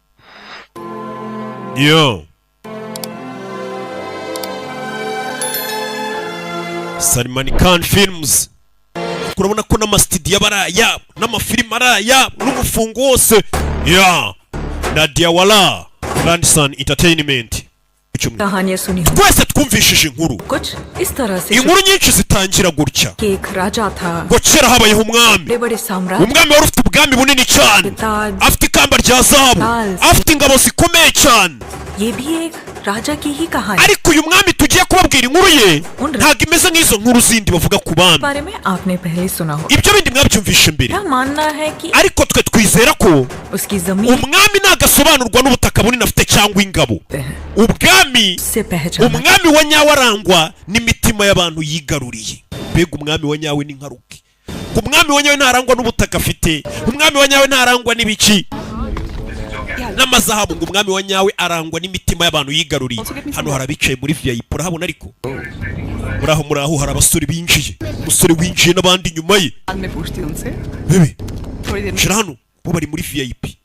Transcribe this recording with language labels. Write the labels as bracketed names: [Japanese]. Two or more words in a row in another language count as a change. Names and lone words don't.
[Kinyarwanda] yo Salman Khan Films kurabona ko n'amastudio baraya n'amafilime araya n'umufungo wose ya Nadia Wala Grandson Entertainment [Hindi] कहानियां सुनी [Kinyarwanda] twese twumvishije inkuru [Hindi] कुछ इस तरह से [Kinyarwanda] inkuru nyinshi zitangira gutya [Hindi] कि एक राजा था [Kinyarwanda] ngo kera habayeho umwami [Hindi] बड़े साम्राज्य [Kinyarwanda] umwami wari ufite ubwami bunini cyane afite ikamba rya zahabu afite ingabo zikomeye cyane [Hindi] ये भी एक राजा की ही कहानी [Kinyarwanda] ariko uyu mwami tugiye kubabwira inkuru ye ntabwo imeze nk'izo nkuru zindi bavuga ku bami [Hindi] बारे में आपने पहले सुना हो [Kinyarwanda] ibyo bindi mwabyumvishe mbere [Hindi] क्या मानना है कि [Kinyarwanda] ariko twe twizera ko [Hindi] उसकी जमीन [Kinyarwanda] umwami ntagasobanurwa n'ubutaka bunini afite cyangwa ingabo ubwami [Hindi] से पहचाना [Kinyarwanda] umwami wa nyawe arangwa n'imitima y'abantu yigaruriye mbega umwami wa nyawe ni nkaruke umwami wa nyawe ntarangwa n'ubutaka afite umwami wa nyawe ntarangwa n'ibiki n'amazahabu ngo umwami wa nyawe arangwa n'imitima y'abantu yigaruriye hano harabicaye muri VIP urahabona ariko muraho hari abasore binjiye umusore winjiye n'abandi inyuma ye bebe shira hano bo bari muri VIP